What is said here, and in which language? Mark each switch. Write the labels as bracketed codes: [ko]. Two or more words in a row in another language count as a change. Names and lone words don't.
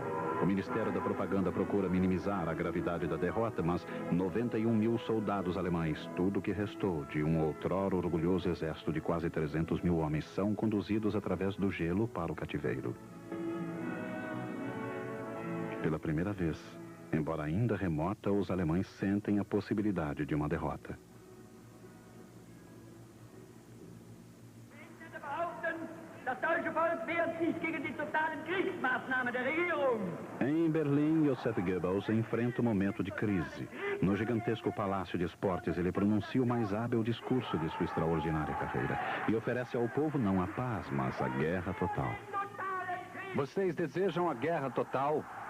[pt] O Ministério da Propaganda procura minimizar a gravidade da derrota, mas 91.000 soldados alemães, tudo o que restou de um outrora orgulhoso exército de quase 300.000 homens, são conduzidos através do gelo para o cativeiro. Pela primeira vez, embora ainda remota, os alemães sentem a possibilidade de uma derrota. [de] Das deutsche Volk wehrt sich gegen die totalen Kriegsmaßnahmen. [pt] Em Berlim, Joseph Goebbels enfrenta um momento de crise. No gigantesco palácio de esportes, ele pronuncia o mais hábil discurso de sua extraordinária carreira e oferece ao povo não a paz, mas a guerra total. Vocês desejam a guerra total?